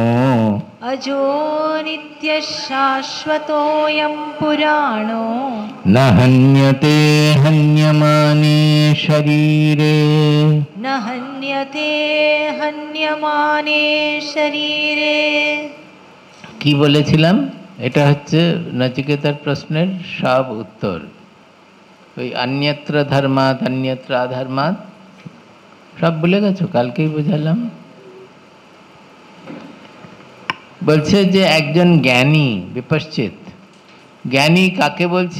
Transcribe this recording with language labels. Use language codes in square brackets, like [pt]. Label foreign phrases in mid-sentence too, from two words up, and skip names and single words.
[sa] अजो नित्यः शाश्वतोऽयं पुराणो। न हन्यते हन्यमाने शरीरे, न हन्यते हन्यमाने शरीरे। [bn] কি বলেছিলাম? এটা হচ্ছে নচিকেতার প্রশ্নের সব উত্তর। ওই অন্যত্র ধর্মাৎ অন্যত্র অধর্মাৎ সব ভুলে গেছো? কালকেই বোঝালাম। বলছে যে একজন জ্ঞানী বিপশ্চিত, জ্ঞানী কাকে বলছি?